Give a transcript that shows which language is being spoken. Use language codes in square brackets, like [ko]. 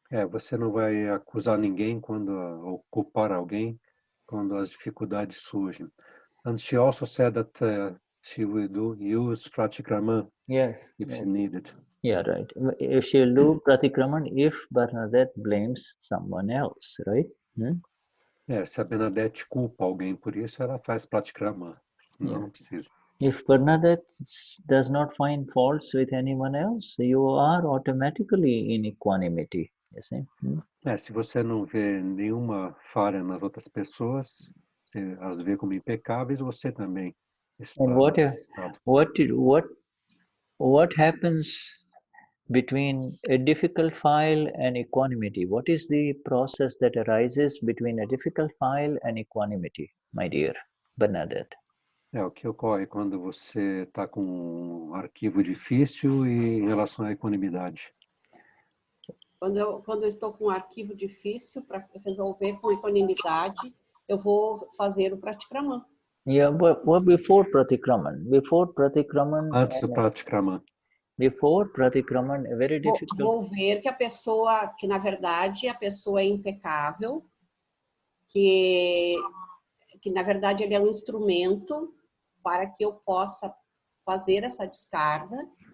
[pt] Você não vai acusar ninguém ou culpar alguém quando as dificuldades surgem. [en] And she also said that she will use pratikraman if she needed. Yeah, right. She'll do pratikraman if Bernadette blames someone else, right? [pt] Se a Bernadette culpa alguém por isso, ela faz pratikraman. Não precisa. [en] If Bernadette does not find faults with anyone else, you are automatically in equanimity. You see? [pt] Se você não vê nenhuma falha nas outras pessoas, você as vê como impecáveis, você também está. [en] And what happens between a difficult file and equanimity? What is the process that arises between a difficult file and equanimity, my dear Bernadette? [pt] O que ocorre quando você está com um arquivo difícil e em relação à equanimidade? Quando eu estou com um arquivo difícil para resolver com equanimidade, eu vou fazer o pratikraman. [en] Yeah, but before pratikraman? [pt] Antes do pratikraman. [en] Before pratikraman, very difficult. [pt] Vou ver que na verdade a pessoa é impecável, que na verdade ele é um instrumento para que eu possa fazer essa descarga.